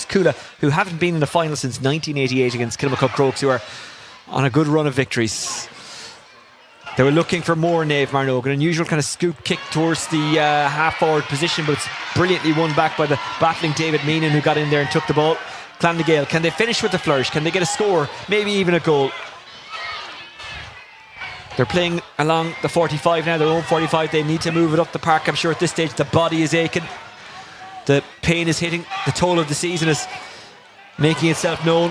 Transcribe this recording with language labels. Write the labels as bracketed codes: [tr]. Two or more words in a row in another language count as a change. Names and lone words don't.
[en] Coola, who haven't been in the final since 1988 against Kilmacud Crokes, who are on a good run of victories. They were looking for more Naomh Mearnóg, an unusual kind of scoop kick towards the half-forward position, but it's brilliantly won back by the battling David Meenan, who got in there and took the ball. Clanna Gael, can they finish with the flourish? Can they get a score? Maybe even a goal? They're playing along the 45 now, their own 45. They need to move it up the park. I'm sure at this stage the body is aching. The pain is hitting. The toll of the season is making itself known.